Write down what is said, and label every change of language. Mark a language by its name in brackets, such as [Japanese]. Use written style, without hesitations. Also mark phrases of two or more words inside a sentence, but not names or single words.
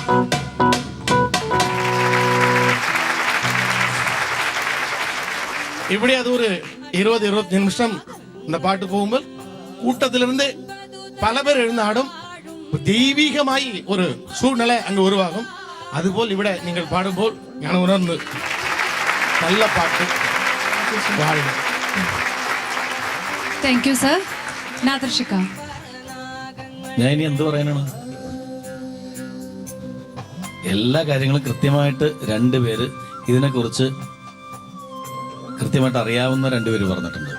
[Tamil] இப்படி அது ஒரு 20-25 நிமிஷம் இந்த பாட்டு போகும்போது கூட்டத்திலிருந்து பல பேர் எழுந்தாடும் தெய்வீகமாய் ஒரு சூழ்நிலை அங்கு உருவாகும். அதுபோல் இவிட நீங்கள் பாடும்போல் ஞான உணர்ந்து நல்ல പാട്ട് வாழ்க. [English] thank you sir. നാദർഷിക. [Malayalam] ഞാൻ ഇനി എന്ത് പറയാനാണ്? എല്ലാ കാര്യങ്ങളും കൃത്യമായിട്ട് രണ്ടുപേര് ഇതിനെക്കുറിച്ച് കൃത്യമായിട്ട് അറിയാവുന്ന രണ്ടുപേര് പറഞ്ഞിട്ടുണ്ട്.